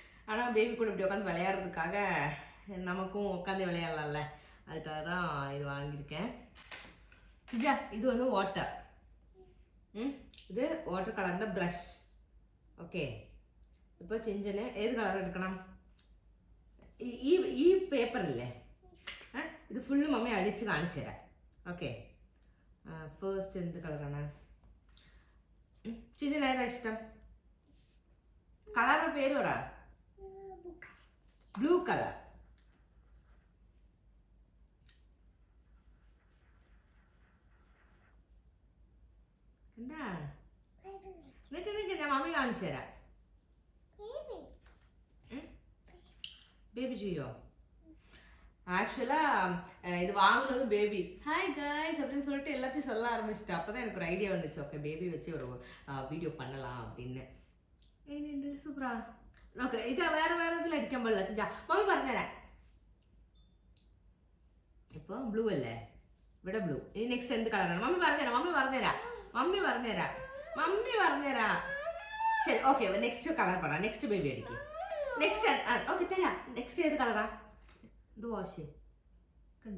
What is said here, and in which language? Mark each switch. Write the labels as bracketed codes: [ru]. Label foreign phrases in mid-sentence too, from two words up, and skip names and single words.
[ta] ஆனால் பேபி கூட இப்படி உட்காந்து விளையாடுறதுக்காக நமக்கும் உட்காந்து விளையாடலாம்ல, அதுக்காக தான் இது வாங்கியிருக்கேன். சிஜா இது வந்து வாட்டர், இது வாட்டர் கலர்ல ப்ரஷ். ஓகே, இப்போ சிஞ்சனு ஏது கலர் எடுக்கணும்? [ml] ഈ പേപ്പറില്ലേ, ഇത് ഫുള്ള് മമ്മി അടിച്ച് കാണിച്ചു തരാം. [en] okay, first [ml] എന്ത് കളറാണ് ചിഞ്ചന് ഏതാ ഇഷ്ടം? കളറിന്റെ പേര് പറ. [en] blue colour. [ml] എന്താ നിനക്ക് ഞാൻ മമ്മി കാണിച്ചു തരാം. [ta] பேபி ஜியோ ஆக்சுவலாக இது வாங்கினது பேபி [en] hi guys [ta] அப்படின்னு சொல்லிட்டு எல்லாத்தையும் சொல்ல ஆரம்பிச்சிட்டேன். அப்போ தான் எனக்கு ஒரு ஐடியா வந்துச்சு, [en] okay baby [ta] வச்சு ஒரு வீடியோ பண்ணலாம் அப்படின்னு. ஏன்னு சூப்பரா. ஓகே, இதை வேறு இதில் அடிக்க முடியல. செஞ்சா மம்மி [ml] പറഞ്ഞുതരാം. ഇപ്പോൾ ബ്ലൂ അല്ലേ, ഇവിടെ ബ്ലൂ. ഇനി നെക്സ്റ്റ് എന്ത് കളറാണ്? മമ്മി പറഞ്ഞുതരാം. ശരി, [en] okay next colour [ml] പറ. [en] next baby [ml] അടിക്കും. [en] next okay [ml] തരാം. നെക്സ്റ്റ് ഏത് കളറാ? ഇത് വാഷ് കണ്ട.